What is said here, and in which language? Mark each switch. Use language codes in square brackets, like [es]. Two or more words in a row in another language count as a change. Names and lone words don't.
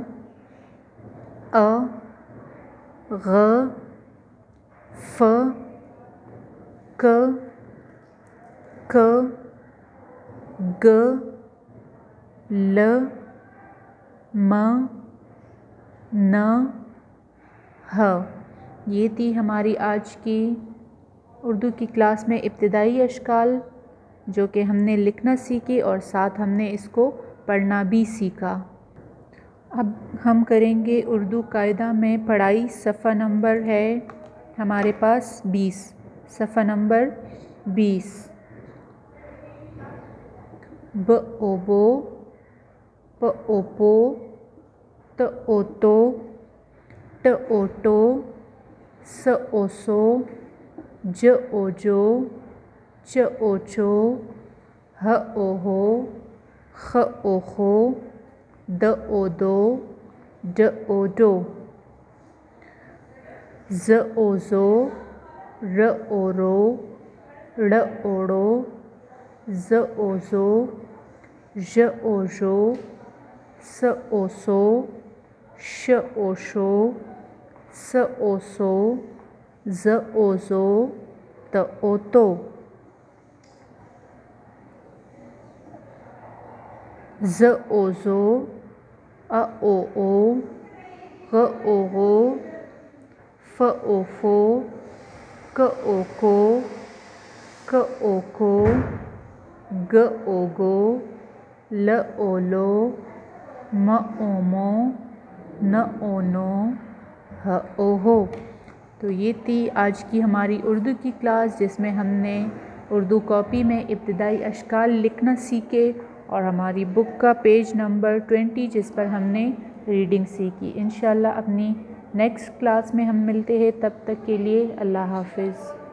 [ur] ا گ ف ق ک گ ل م ن ہ. یہ تھی ہماری آج کی اردو کی کلاس میں ابتدائی اشکال، جو کہ ہم نے لکھنا سیکھی اور ساتھ ہم نے اس کو پڑھنا بھی سیکھا. اب ہم کریں گے اردو قاعدہ میں پڑھائی. صفحہ نمبر ہے ہمارے پاس 20. صفحہ نمبر 20. ب او بو، پ او پو، ت او تو، ٹ او ٹو، ث او ثو، ج او جو، چ او چو، ح او حو، خ او خو، د او دو، ڈ او ڈو, ذ او ذو، ر او رو، ڑ او ڑو، ز او زو، ژ او ژو، س او سو، ش او شو, ص او صو، ض او ضو، ط او طو, ظ او ظو، ع او او، غ او غو، ف او فو، ق او قو، ک او کو، گ او گو، ل او لو، م او مو، ن او نو، ہ او ہو. تو یہ تھی آج کی ہماری اردو کی کلاس، جس میں ہم نے اردو کاپی میں ابتدائی اشکال لکھنا سیکھے اور ہماری بک کا [en] page number [ur] 20 جس پر ہم نے ریڈنگ سیکھی. ان شاء اللہ اپنی [en] next class [ur] میں ہم ملتے ہیں، تب تک کے لیے اللہ حافظ.